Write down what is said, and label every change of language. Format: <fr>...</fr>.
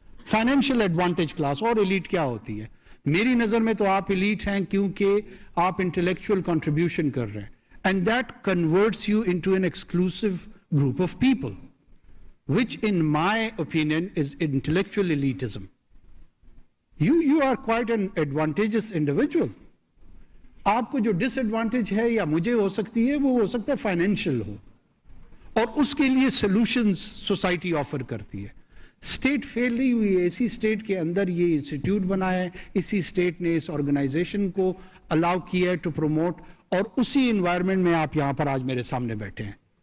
<ur>Financial advantage class, اور elite کیا ہوتی ہے میری نظر میں تو آپ ایلیٹ ہیں کیونکہ آپ انٹلیکچوئل کنٹریبیوشن کر رہے ہیں.</ur> <en>And that converts you into an exclusive group of people which in my opinion is intellectual elitism. You are quite an advantageous individual.</en> <ur>آپ کو جو ڈس ایڈوانٹیج ہے یا مجھے ہو سکتی ہے وہ ہو سکتا ہے فائنینشیل ہو, اور اس کے لیے سولوشنز سوسائٹی آفر کرتی ہے. اسٹیٹ فیل نہیں ہوئی ہے, اسی اسٹیٹ کے اندر یہ انسٹیٹیوٹ بنایا ہے, اسی اسٹیٹ نے اس آرگنائزیشن کو الاؤ کیا ہے ٹو پروموٹ, اور اسی انوائرمنٹ میں آپ یہاں پر آج میرے سامنے بیٹھے ہیں.</ur>